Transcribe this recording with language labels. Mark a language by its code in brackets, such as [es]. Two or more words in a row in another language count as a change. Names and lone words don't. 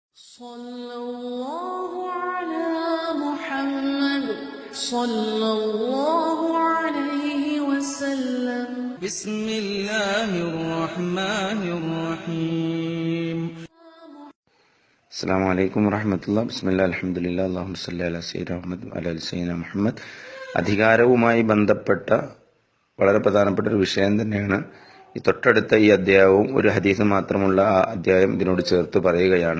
[ar] صلى الله على محمد صلى الله عليه وسلم بسم الله الرحمن الرحيم السلام عليكم ورحمة الله بسم الله الحمد لله اللهم صل على سيدنا محمد وعلى آل سيدنا محمد. [ml] അധികാരവുമായി ബന്ധപ്പെട്ട വളരെ പ്രധാനപ്പെട്ട ഒരു വിഷയം തന്നെയാണ് ഈ തൊട്ടടുത്ത ഈ അധ്യായവും. ഒരു ഹദീസ് മാത്രമുള്ള ആ അധ്യായം ഇതിനോട് ചേർത്ത് പറയുകയാണ്.